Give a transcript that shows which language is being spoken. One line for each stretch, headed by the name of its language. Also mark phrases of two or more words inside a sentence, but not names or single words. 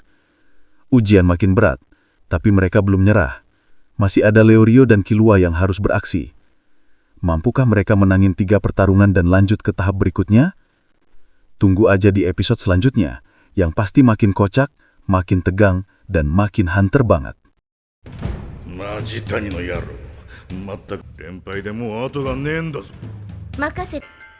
Indonesian: Ujian makin berat, tapi mereka belum nyerah. Masih ada Leorio dan Killua yang harus beraksi. Mampukah mereka menangin 3 pertarungan dan lanjut ke tahap berikutnya? Tunggu aja di episode selanjutnya, yang pasti makin kocak, makin tegang, dan makin hunter banget.
Japanese: マジ谷の野郎、まったく連敗でもう後がねえんだぞ。任せ